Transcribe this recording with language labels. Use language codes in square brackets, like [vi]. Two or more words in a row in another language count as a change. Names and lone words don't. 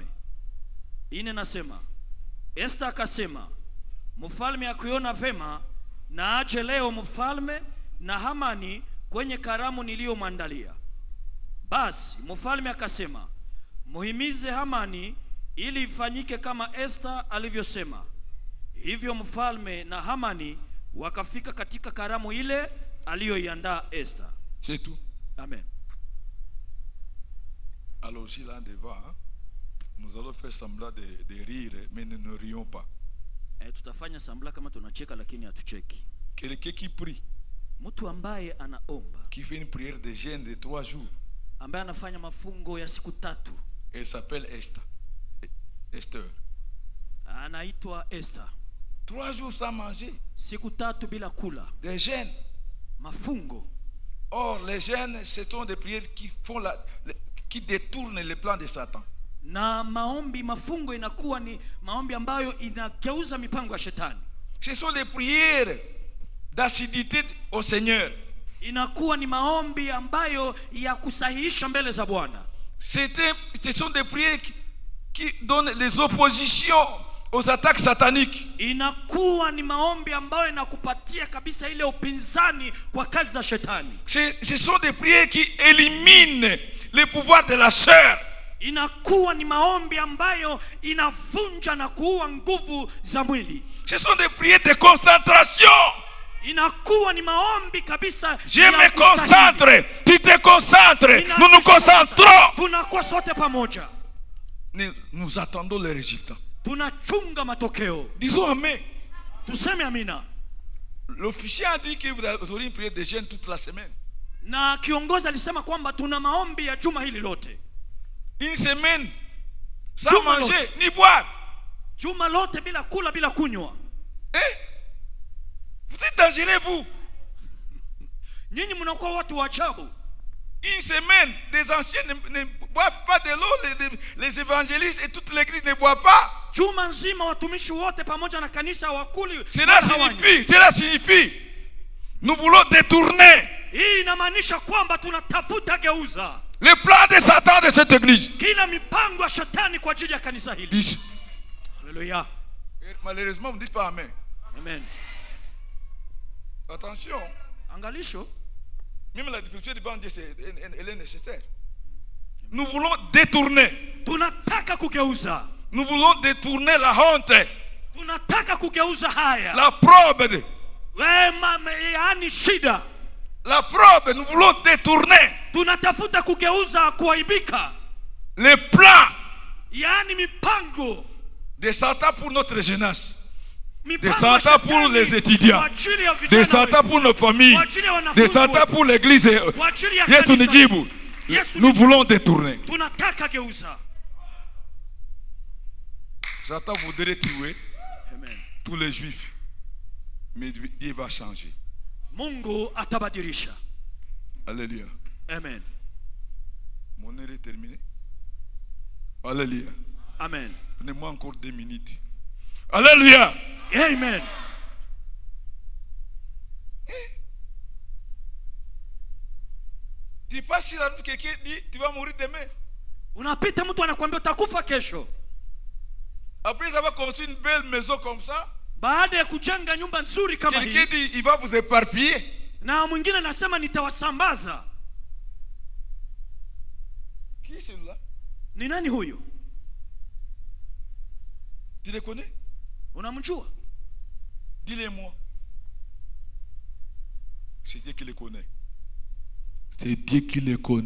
[sw] Ine nasema, Esther akasema, mfalme akiona vema na aje leo mfalme na Hamani kwenye karamu niliyomwandalia. Basi mfalme akasema, muhimize Hamani ili ifanyike kama Esther alivyosema. Hivyo mfalme na Hamani wakafika katika karamu ile aliyoiandaa Esther. [fr] C'est tout. Amen. Alors aussi là devant, hein, nous allons faire semblant de rire, mais nous ne rions pas. [sw] Tutafanya sambla kama tunacheka lakini hatucheki. [fr] Quelqu'un qui prie, [sw] mtu ambaye anaomba, [fr] qui fait une prière de jeûne de 3 jours, [sw] ambaye anafanya mafungo ya siku 3, [fr] elle s'appelle Esther. Esther. [sw] Anaitwa Esther. [fr] 3 jours sans manger. [sw] Siku 3 bila kula. [fr] Des jeûnes. [sw] Mafungo. [fr] Or les jeûnes, ce sont des prières qui détournent les plans de Satan. [sw] Na maombi, mafungo inakuwa ni maombi ambayo inageuza mipango ya shetani. [fr] Ce sont des prières d'assiduité au Seigneur. [sw] Inakuwa ni maombi ambayo ya kusahihisha mbele za Bwana. [fr] Ce sont des prières qui donnent les oppositions aux attaques sataniques. [sw] Inakuwa ni maombi ambayo inakupatia kabisa ile upinzani kwa kazi za shetani. [fr] Ce sont des prières qui éliminent les pouvoirs de la chair. [sw] Inakuwa ni maombi ambayo inavunja na kuua nguvu za mwili. [fr] Ce sont des prières de concentration. [sw] Inakuwa ni maombi kabisa. [fr] Je me concentre, tu te concentres, nous nous concentrons. [sw] Tunakuwa sote pamoja. [fr] Nous attendons les résultats. [sw] Tunachunga matokeo. [fr] Disons amen. [sw] Tuseme amina. [fr] L'officier a dit que vous aurez une prière de jeûne toute la semaine. [sw] Na kiongozi alisema kwamba tuna maombi ya juma hili lote. [fr] Une semaine sans manger ni boire. [sw] Juma lote bila kula bila kunywa. [fr] Vous êtes dangereux vous. [sw] Nyinyi mnakuwa watu wa ajabu. [fr] Une semaine, des anciens ne boivent pas de l'eau, les évangélistes et toute l'église ne boivent pas. [sw] Juma nzima watumishi wote pamoja na kanisa wakuli. [fr] Cela signifie nous voulons détourner. [sw] Hii inamaanisha kwamba tunatafuta geuza [fr] le plan de Satan de cette église. [sw] Kila mipango ya shetani kwa ajili ya kanisa hili. [fr] Hallelujah. Malheureusement, vous ne dites pas amen. Amen. Attention. [sw] Angalisho. [fr] Même la difficulté devant Dieu, elle est nécessaire. Nous voulons détourner. [sw] Tunataka kugeuza. [fr] Nous voulons détourner la honte. [sw] Tunataka kugeuza haya. [fr] La probe. [sw] Yaani shida. [fr] La probe, nous voulons détourner. [sw] Tunatafuta kugeuza kuaibika. [fr] Les plans [sw] yaani mipango [fr] Des Satan pour notre jeunesse. Des [sw] mipango ya [fr] Satan pour [sw] shetani [fr] les étudiants. [sw] kwa ajili ya vijana [fr] Des Satan [sw] wetu, [fr] pour nos familles. [sw] kwa ajili ya wanafunzi [fr] Des Satan [sw] wetu, [fr] pour l'église. [sw] kwa ajili ya Yesu kanisa. nijibu. Yesu [fr] Nous [sw] nijibu. [fr] voulons détourner. [sw] tunataka geuza. [fr] Satan voudrait tuer Amen. tous les juifs. Mais Dieu va changer. [sw] Mungu atabadilisha. [fr] Alléluia. Amen. Mon heure est terminée. Alléluia. Amen. Donnez-moi encore 2 minutes. Alléluia. Amen. Tu passes sur la route, quelqu'un dit tu vas mourir demain. [sw] Unapita mtu anakuambia utakufa kesho. [fr] Après avoir construit une belle maison comme ça, [sw] Baada ya kujenga nyumba nzuri kama [fr] quelqu'un [sw] hii, [fr] dit il va vous éparpiller. [sw] na mwingine anasema nitawasambaza. [fr] Qui est celui-là? [sw] Ni nani huyu? [fr] Tu le connais? [sw] Unamjua? [fr] Dis-le-moi. C'est Dieu qui le connaît. C'est Dieu qui le connaît.